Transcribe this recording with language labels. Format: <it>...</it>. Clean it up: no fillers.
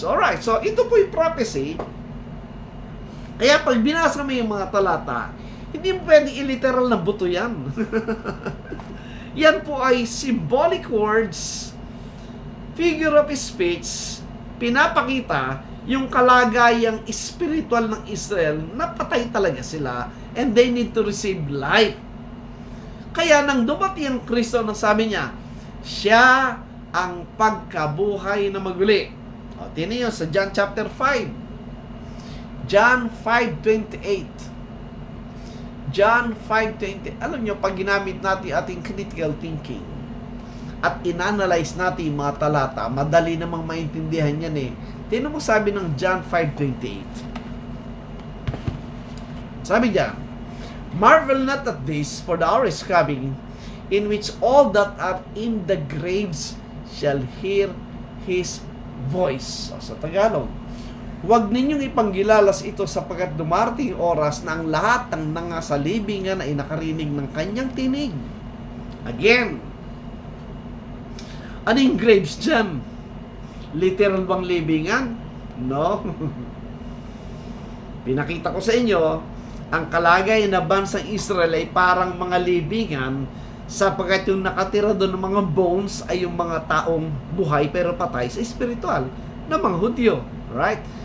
<tl>Alright, so ito po yung prophecy. Kaya pag binasa mo yung mga talata, hindi mo pwede iliteral na buto yan. Yan po ay</tl> <en>symbolic words, figure of speech,</en> <tl>pinapakita yung kalagayang spiritual ng Israel na patay talaga sila</tl> <en>and they need to receive life.</en> <tl>Kaya nang dumating ang Kristo, nang sabi niya, siya ang pagkabuhay na maguli. O, tingnan niyo sa John chapter 5. John 5:28. John 5:20. Alam nyo, pag ginamit natin ating critical thinking at inanalyze natin yung mga talata, madali namang maintindihan yan eh. Tingnan mo sabi ng John 5:28. Sabi niya,</tl> <en>Marvel not at this, for the hour is coming, in which all that are in the graves shall hear His voice.</en> <tl>O, sa Tagalog, huwag ninyong ipanggilalas ito sapagkat dumarating oras na ang lahat ng nasa libingan ay nakarinig ng kanyang tinig. Again, ano yung graves dyan? Literal bang libingan? No. Pinakita ko sa inyo, ang kalagay na bansang Israel ay parang mga libingan sapagkat yung nakatira doon ng mga bones ay yung mga taong buhay pero patay sa spiritual na mga Hudyo.</tl> <en>Right?</en>